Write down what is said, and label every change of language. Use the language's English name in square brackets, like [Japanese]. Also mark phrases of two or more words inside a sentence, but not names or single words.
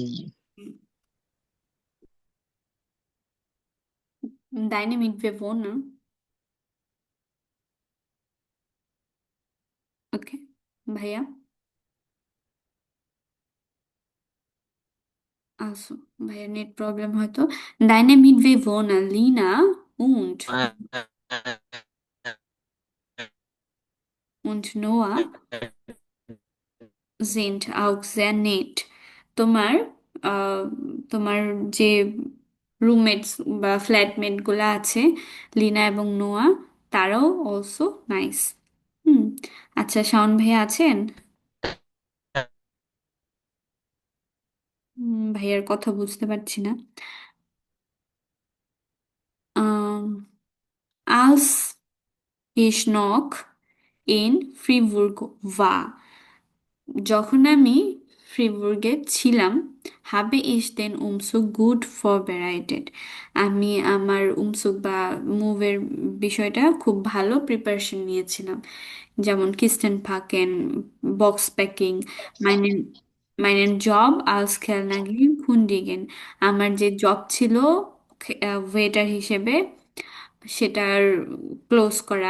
[German] deine Mitbewohner, [Bangla] ওকে ভাইয়া, আসো। ভাইয়া নেট প্রবলেম হয়তো। [German] deine Mitbewohner Lina und Noah sind auch sehr nett, [Bangla] তোমার আহ, তোমার যে রুমমেটস বা ফ্ল্যাটমেট গুলা আছে, লিনা এবং নোয়া, তারাও [English] also nice. [Bangla] হুম। আচ্ছা, শাওন ভাইয়া আছেন? ভাইয়ার কথা বুঝতে পারছি না। [German] Als ich noch in Fribourg war, [Bangla] যখন আমি ফ্রিবুর্গে ছিলাম, [German] habe ich den Umzug gut vorbereitet, [Bangla] আমি আমার উমসুক বা মুভের বিষয়টা খুব ভালো প্রিপারেশন নিয়েছিলাম। যেমন [German] Kisten packen, [English] box packing, [German] meinen meinen Job als Kellnerin kündigen, [Bangla] আমার যে জব ছিল ওয়েটার হিসেবে, সেটার ক্লোজ করা।